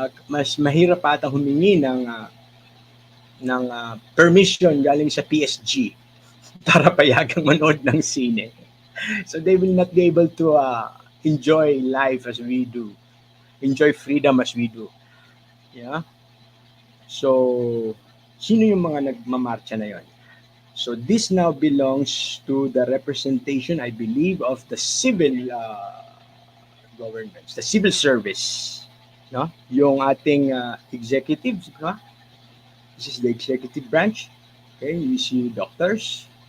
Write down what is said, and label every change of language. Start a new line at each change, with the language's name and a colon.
Filipino: Mas mahirap ata humingi ng permission galing sa PSG para payagang manood ng sine.
English: So they will not be able to enjoy life as we do, enjoy freedom as we do. Yeah.
Filipino: So, sino yung mga nagmamarcha na yon?
English: So, this now belongs to the representation, I believe, of the civil governments, the civil service. No?
Filipino: Yung ating executive, no?
English: This is the executive branch. Okay, we see doctors.